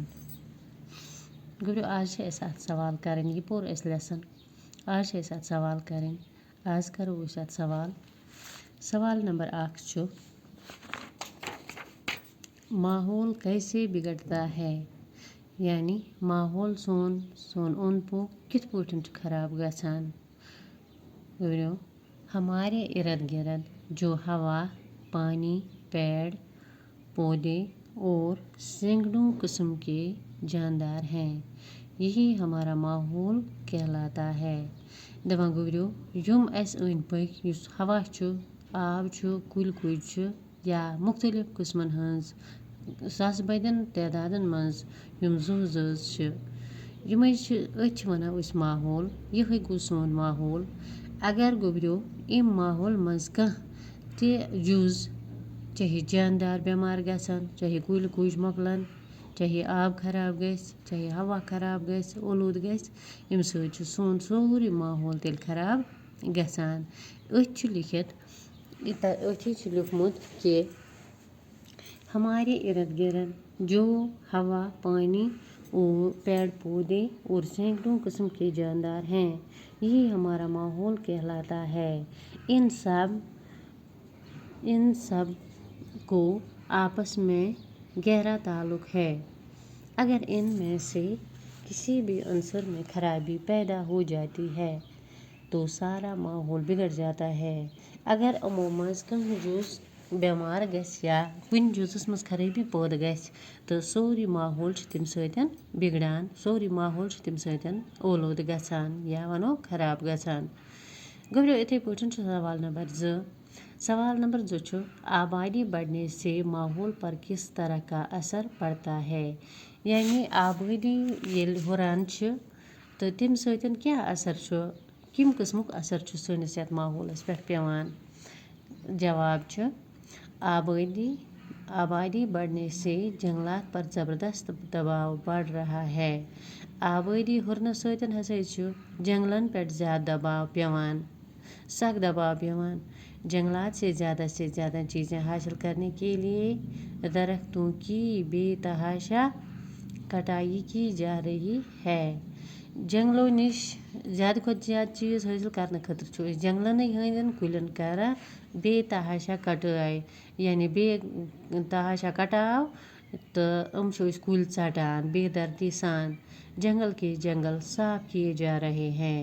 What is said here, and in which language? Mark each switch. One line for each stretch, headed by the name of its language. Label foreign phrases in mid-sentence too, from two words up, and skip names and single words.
Kashmiri: گوٚو آج ات
Urdu: سوال کریں،
Kashmiri: یہ پور اس لیسن آج ات
Urdu: سوال کریں۔
Kashmiri: آج کرو ات سوال نمبر 1
Urdu: ماحول کیسے بگڑتا ہے،
Kashmiri: یعنی ماحول سون اوند پوک کت پٲٹھۍ چھُ خراب گژھان۔
Urdu: ہمارے ارد گرد جو ہوا، پانی، پیڑ پودے اور سینکڑوں قسم کے جاندار ہیں، یہی ہمارا ماحول کہلاتا ہے۔
Kashmiri: دپان گوٚو یم اس أنٛدۍ پٔکۍ یُس ہوا چھُ، آب چھُ، کُلۍ کُج چھِ یا مختلف قسمن ہٕنٛز ساسہٕ بٔدین تعدادن منٛز یم زُو زٲژ چھِ، یِمے چھِ أتھۍ چھِ ونان أسۍ ماحول، یِہے گوٚو سون ماحول۔ اگر گوٚبرِو امہِ ماحول منٛز کانٛہہ تہِ جُز چاہے جاندار بٮ۪مار گژھن، چاہے کُلۍ کُج مۄکلن، چاہے آب خراب گژھِ، چاہے ہوا خراب گژھِ، اولوٗد گژھِ، امہِ سۭتۍ چھُ سون سورُے ماحول تیٚلہِ خراب گژھان۔ أتھۍ چھُ لیکھِتھ أتھی چھُ لیوٗکھمُت کہِ
Urdu: ہمارے ارد گرد جو ہوا، پانی اور پیڑ پودے اور سینکڑوں قسم کے جاندار ہیں، یہی ہمارا ماحول کہلاتا ہے۔ ان سب کو آپس میں گہرا تعلق ہے۔ اگر ان میں سے کسی بھی عنصر میں خرابی پیدا ہو جاتی ہے تو سارا ماحول بگڑ جاتا ہے۔
Kashmiri: اگر امو منٛز کانٛہہ جُز بٮ۪مار گژھِ یا کُنہِ جُزس منٛز خرٲبی پٲدٕ گژھِ تہٕ سورُے ماحول چھُ تمہِ سۭتۍ بگڑان، سورُے ماحول چھُ تمہِ سۭتۍ اولوٗدٕ گژھان یا ونو خراب گژھان۔ گوٚبرِو اِتھے پٲٹھۍ چھُ سوال نمبر 2۔ سوال نمبر 2 چھُ
Urdu: آبادی بڑھنے سے ماحول پر کس طرح کا اثر پڑتا ہے،
Kashmiri: یعنی آبادی ییٚلہِ ہُران چھِ تہٕ تمہِ سۭتۍ کیٛاہ اثر چھُ، کم قٕسمُک اثر چھُ سٲنِس یتھ ماحولس پٮ۪ٹھ پیٚوان۔ جواب چھُ
Urdu: آبادی بڑھنے سے جنگلات پر زبردست دباؤ بڑھ رہا ہے۔
Kashmiri: آبادی ہُرنہٕ سۭتۍ ہسا چھُ جنگلن پٮ۪ٹھ زیادٕ دباؤ پیٚوان، سخ دباؤ پیٚوان۔
Urdu: جنگلات سے زیادہ چیزیں حاصل کرنے کے لیے درختوں کی بے تحاشا کٹائی کی جا رہی ہے۔
Kashmiri: جنگلو نش زیادٕ کھۄتہٕ زیادٕ چیز حٲصل کرنہٕ خٲطرٕ چھُ أسۍ جنگلنٕے ہٕنٛدٮ۪ن کُلٮ۪ن کران بے تحاشا کٹٲے، یعنی بے تحاشا کٹاو تہٕ چھِ أسۍ کُلۍ ژٹان بے دردی سان۔
Urdu: جنگل کے جنگل صاف کیے جا رہے ہیں۔